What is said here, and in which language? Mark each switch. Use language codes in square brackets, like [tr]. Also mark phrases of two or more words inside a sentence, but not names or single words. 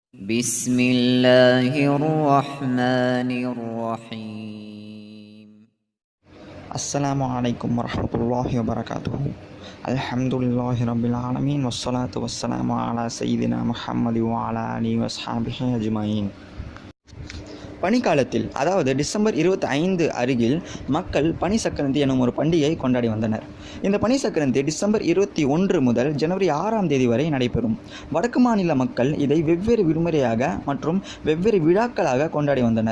[ar] بسم الله الرحمن الرحيم السلام عليكم ورحمة الله وبركاته. الحمد لله رب العالمين والصلاة والسلام على سيدنا محمد وعلى آله وصحبه أجمعين. [ta] பனிக்காலத்தில் அதாவது டிசம்பர் 25 அருகில் மக்கள் பனி சக்கரந்தி எனும் ஒரு பண்டிகையை கொண்டாடி வந்தனர். இந்த பனி சக்கரந்தி டிசம்பர் 21 முதல் ஜனவரி 6 வரை நடைபெறும். வடக்கு மாநில மக்கள் இதை வெவ்வேறு விடுமுறையாக மற்றும் வெவ்வேறு விழாக்களாக கொண்டாடி வந்தனர்.